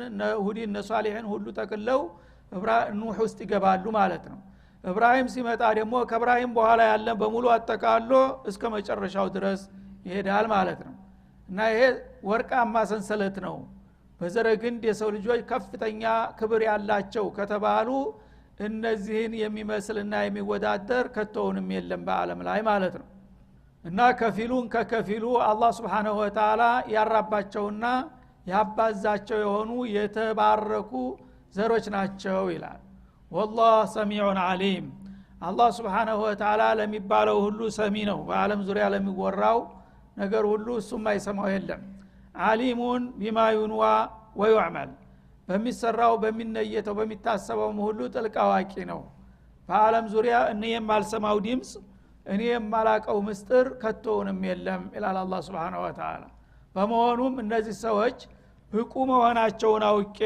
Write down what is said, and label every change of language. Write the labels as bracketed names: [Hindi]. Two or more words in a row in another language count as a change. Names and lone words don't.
[Amharic] እነ ሁዲ እነ ሷሊህን ሁሉ ተቀለው ኑህ ውስጥ ይገባሉ ማለት ነው። ኢብራሂም ሲመጣ ደግሞ ከኢብራሂም በኋላ ያለ በሙሉ አጠቃሎ እስከ መጨረሻው ድረስ ይሄዳል ማለት ነው። እና ይሄ ወርቃማ ሰንሰለት ነው። በዘረግንድ የሰው ልጆች ከፍተኛ ክብር ያላቸው ከተባሉ እነዚህን የሚመስልና የሚወዳደር ከተውንም የለም በአለም ላይ ማለት ነው። እና ከፊሉን ከከፊሉ አላህ [Arabic] سبحانه وتعالى [Amharic] ያራባቸውና ያባዛቸው የሆኑ የተባረኩ ዘሮች ናቸው ይላል። [Arabic] والله سميع عليم [Amharic] አላህ [Arabic] سبحانه وتعالى [Amharic] ለሚባለው ሁሉ ሰሚ ነው። በአለም ዙሪያ ለሚወራው ነገር ሁሉ እሱም አይሰማው የለም። ዓሊሙን [Arabic] بما ينوى ويعمل [Amharic] በሚሰራው በሚነየተው በሚታሰበው ሁሉ ጥልቅ አዋቂ ነው። በአለም ዙሪያ እኔ የማልሰማው ድምጽ እኔ የማላቀው ምስጥር ከተውንም የለም ይላል አላህ [Arabic] سبحانه وتعالى። [Amharic] በመሆኑም እነዚህ ሰዎች ብቁ መሆናቸውን አውቄ